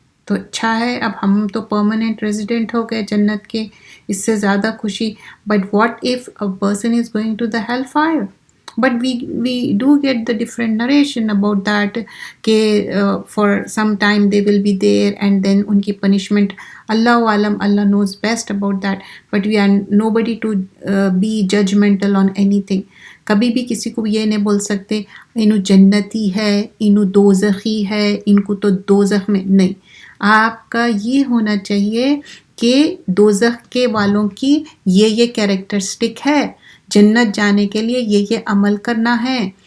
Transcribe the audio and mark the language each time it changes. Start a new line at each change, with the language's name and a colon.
Urdu: تو اچھا ہے، اب ہم تو پرماننٹ ریزیڈنٹ ہو گئے جنت کے، اس سے زیادہ خوشی.
English: But what if a person is going to the hell fire? But we do get the different narration about that کہ for some time they will be there and then
Urdu: ان کی
English: punishment اللہ عالم، اللہ knows best about that. But we are nobody to be judgmental on anything.
Urdu: کبھی بھی کسی کو یہ نہیں بول سکتے انہوں جنتی ہے، انہوں دوزخی ہے، ان کو تو دوزخ میں نہیں. آپ کا یہ ہونا چاہیے کہ دوزخ کے والوں کی یہ کیریکٹرسٹک ہے، جنت جانے کے لیے یہ عمل کرنا ہے.